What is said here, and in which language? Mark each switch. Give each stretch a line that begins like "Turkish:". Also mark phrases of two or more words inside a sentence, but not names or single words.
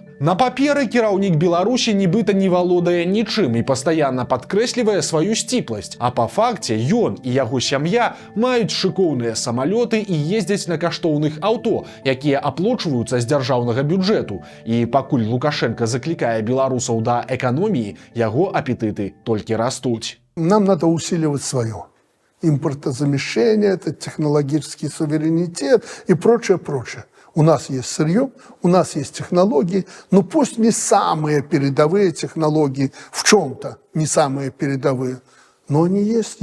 Belarusian: На паперы кіраўнік Беларусі нібыта не валодае нічым і пастаянна падкрэслівае сваю сціпласць, а па факце ён і яго сям'я маюць шыкоўныя самалёты і ездзяць на каштоўных аўто, якія аплочваюцца з дзяржаўнага бюджэту. І пакуль Лукашенко заклікае беларусаў да эканоміі, яго апетыты толькі растуць.
Russian: Нам надо усиливать свое. Импортозамещение, это технологический суверенитет и прочее, прочее. У нас есть сырье, у нас есть технологии, но пусть не самые передовые технологии, в чем-то не самые передовые, но они есть.